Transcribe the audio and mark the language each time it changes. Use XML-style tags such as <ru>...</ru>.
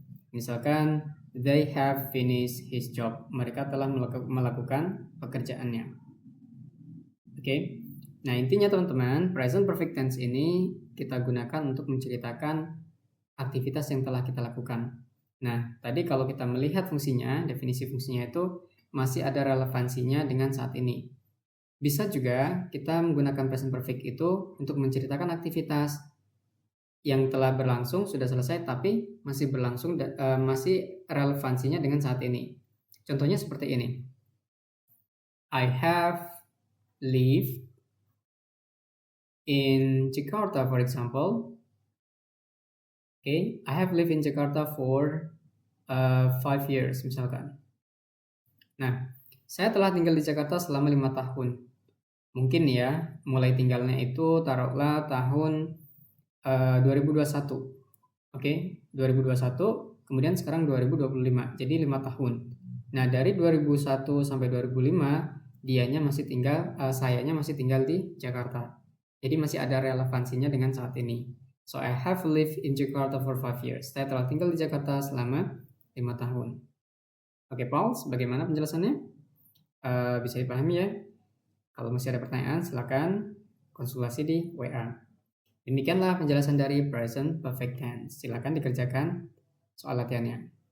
<id>Misalkan</id> <en>they have finished his job.</en> <id>Mereka telah melakukan pekerjaannya. Oke. Nah, intinya teman-teman, present perfect tense ini kita gunakan untuk menceritakan aktivitas yang telah kita lakukan. Nah, tadi kalau kita melihat fungsinya, definisi fungsinya itu masih ada relevansinya dengan saat ini. Bisa juga kita menggunakan present perfect itu untuk menceritakan aktivitas yang telah berlangsung, sudah selesai, tapi masih berlangsung, masih relevansinya dengan saat ini. Contohnya seperti ini.</id> <en>I have lived in Jakarta, for example. Okay, I have lived in Jakarta for 5 years, misalkan.</en> <id>Nah, saya telah tinggal di Jakarta selama 5 tahun. Mungkin ya, mulai tinggalnya itu taruhlah tahun 2021. Oke, 2021, kemudian sekarang 2025. Jadi 5 tahun. Nah, dari 2001 sampai 2005, sayanya masih tinggal di Jakarta. Jadi masih ada relevansinya dengan saat ini.</id> <en>So, I have lived in Jakarta for 5 years.</en> <id>Saya telah tinggal di Jakarta selama 5 tahun. Oke, Paul, bagaimana penjelasannya? Bisa dipahami ya? Kalau masih ada pertanyaan, silakan konsultasi di WA. Demikianlah penjelasan dari present perfect tense. Silakan dikerjakan soal latihannya.</id>